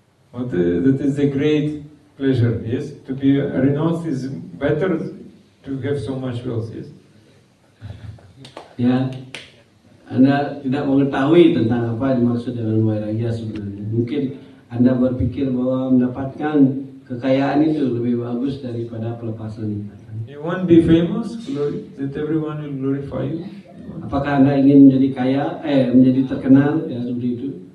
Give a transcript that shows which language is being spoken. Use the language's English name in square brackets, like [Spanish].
[English] But that is a great pleasure, yes? To be renounced is better to have so much wealth, yes? [Indonesian] Ya, Anda tidak mengetahui tentang apa dimaksud dengan vairagya sebenarnya. Mungkin Anda berpikir bahwa mendapatkan kekayaan itu lebih bagus daripada pelepasan. [English] You want to be famous, that everyone will glorify you? [Indonesian] Apakah Anda ingin menjadi kaya, menjadi terkenal, ya seperti itu?